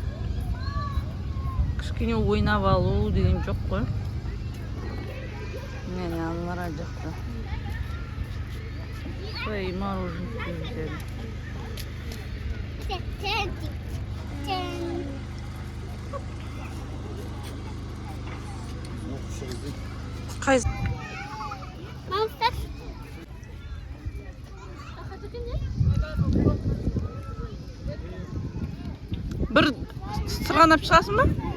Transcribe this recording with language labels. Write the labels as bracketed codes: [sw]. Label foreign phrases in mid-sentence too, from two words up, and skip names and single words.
[kk] Кішкене ойнап алу деген жоқ қой. Мені аналар жақта. [ru] Свои мороженое взяли. [kk] Қайсы? Мамстар. Бір сырғанап шығасың ба?